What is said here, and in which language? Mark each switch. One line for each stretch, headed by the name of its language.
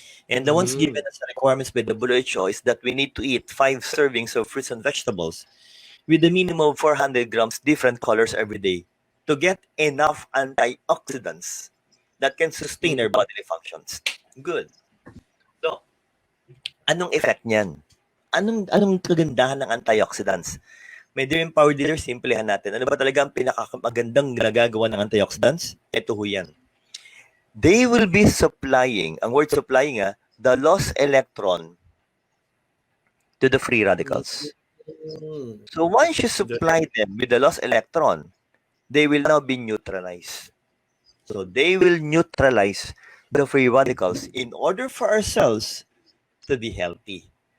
English: And the ones given as requirements by the WHO is that we need to eat 5 servings of fruits and vegetables with a minimum of 400 grams different colors every day to get enough antioxidants that can sustain our bodily functions. Good.
Filipino: So, anong effect niyan? Anong kagandahan ng antioxidants? May dear empowered leaders, simplehan natin. Ano ba talaga ang pinakamagandang nagagawa ng antioxidants? Ito ho yan.
English: They will be supplying,
Filipino: ang word
English: supplying the lost electron to the free radicals. So once you supply them with the lost electron, they will now be neutralized. So they will neutralize the free radicals in order for our cells to be healthy.